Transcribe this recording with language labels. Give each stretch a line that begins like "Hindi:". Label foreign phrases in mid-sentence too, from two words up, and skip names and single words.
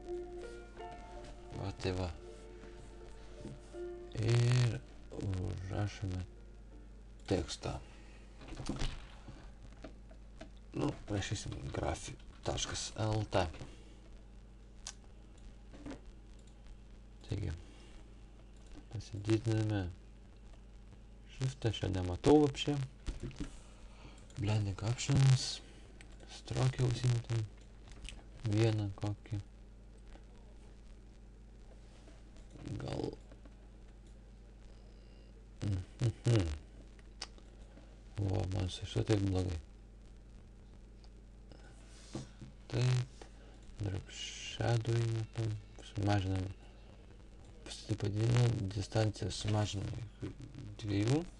Lithuanian: O tai va. Ir užrašome tekstą. Nu, rašysim grafi.lt. Taigi, pasididiname shiftą, šią nematau вообще.
English: Blending options,
Lithuanian: strokę užsimetam, vieną kokį. Gal... O, man su šito taip blogai. Taip,
English: drop shadow
Lithuanian: įmetam, sumažinam, padidinam, distanciją sumažinam iki 2.